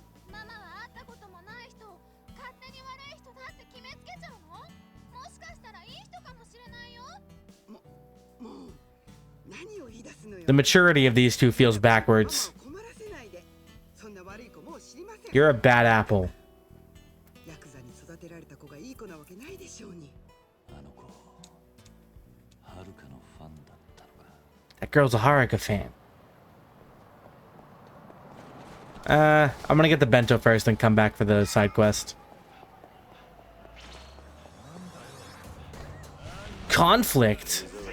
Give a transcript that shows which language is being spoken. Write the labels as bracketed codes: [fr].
[ja] ママは会ったこともない人を勝手に悪い人だって決めつけちゃうの？もしかしたらいい人かもしれないよ。もう何を言い出すのよ。 [en] The maturity of these two feels backwards. [ja] 困らせないで。そんな悪い子もう知りません。 [en] You're a bad apple. [ja] ヤクザに育てられた子がいい子なわけないでしょうに。あの子、はるかのファンだったのか。 [en] That girl's a Haruka fan. I'm gonna get the bento first and come back for the side quest. Conflict.